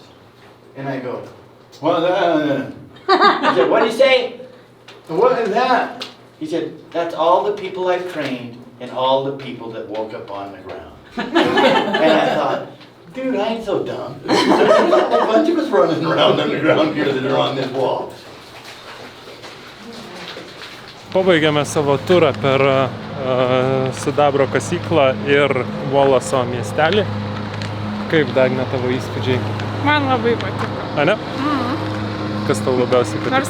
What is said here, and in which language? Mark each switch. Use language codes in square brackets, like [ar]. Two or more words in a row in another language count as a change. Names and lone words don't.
[en] And I go, what is that? I said, what did he say? What is that? He said, that's all the people I've trained and all the people that woke up on the ground. And I thought, dude, I ain't so dumb. There's a bunch of us running around on the ground here that are on this wall. [lt] Pabaigiame savo turą per sidabro kasyklą ir Volaso miestelį. Kaip, Dagne, tavo įspūdžiai? Man labai patiko. A ne? Kas tau labiausiai patiko?